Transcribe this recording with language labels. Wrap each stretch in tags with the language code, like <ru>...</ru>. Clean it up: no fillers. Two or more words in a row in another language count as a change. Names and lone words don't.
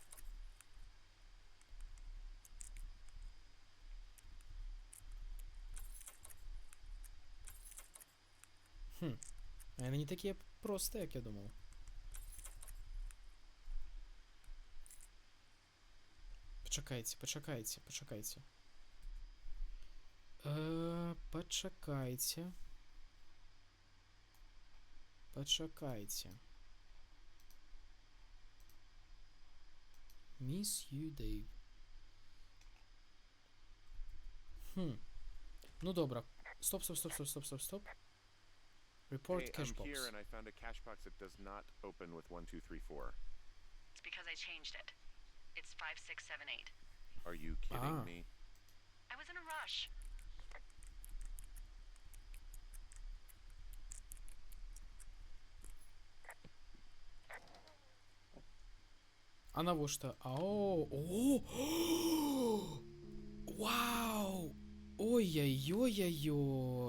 <be>А яны не такія простыя, як я думаў. Пачакайце. Пачакайце.</be> <en>Miss you, Dave.</en> <be>Ну добра. Стоп.</be> <en>Report Hey, cache I'm box. here and I found a cache box that does not open with 1, 2, 3, 4. It's because I changed it. It's 5, 6, 7, 8. Are you kidding me? I was in a rush.</en> <be>А навошта? Вау! Ой-ой-ой-ой-ой.</be>